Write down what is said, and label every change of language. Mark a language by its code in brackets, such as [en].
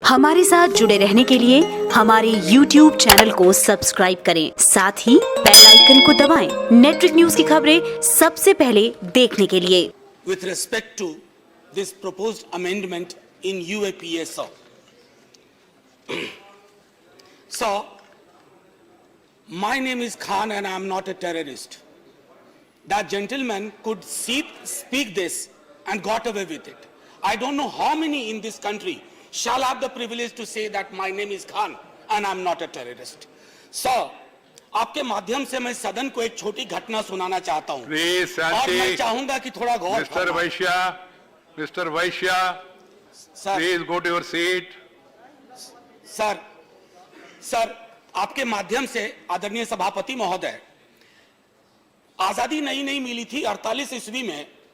[hi] हमारे साथ जुड़े रहने के लिए हमारे YouTube चैनल को सब्सक्राइब करें, साथ ही बेल आइकन को दबाएं। नेटवर्क न्यूज की खबरें सबसे पहले देखने के लिए। [en] With respect to this proposed amendment in UAPSO, so my name is Khan and I am not a terrorist. That gentleman could speak this and got away with it. I don't know how many in this country shall have the privilege to say that my name is Khan and I am not a terrorist. [hi] So, आपके माध्यम से मैं सदन को एक छोटी घटना सुनाना चाहता हूं और मैं चाहूंगा कि थोड़ा गौर [en] Mister Vaishya, please go to your seat. [hi] Sir, आपके माध्यम से आदरणीय सभापति महोदय, आजादी नई मिली थी 48 ईस्वी में।